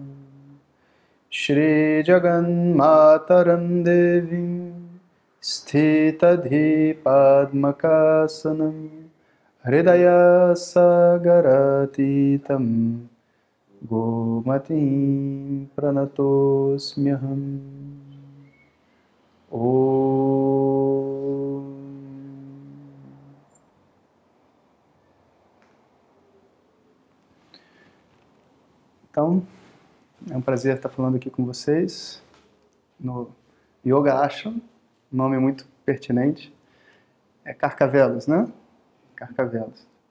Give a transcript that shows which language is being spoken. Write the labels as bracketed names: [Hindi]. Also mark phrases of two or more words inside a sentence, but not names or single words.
[Sanskrit] श्री जगन् मातरं देवीं स्थितादि पद्मकासनम् हृदय सागरातीतं गोमतीं प्रणतोऽस्म्यहम्. Om. [Portuguese] Então, é um prazer estar falando aqui com vocês no Yoga Ashram, nome muito pertinente. É Carcavelos, né? Carcavelos.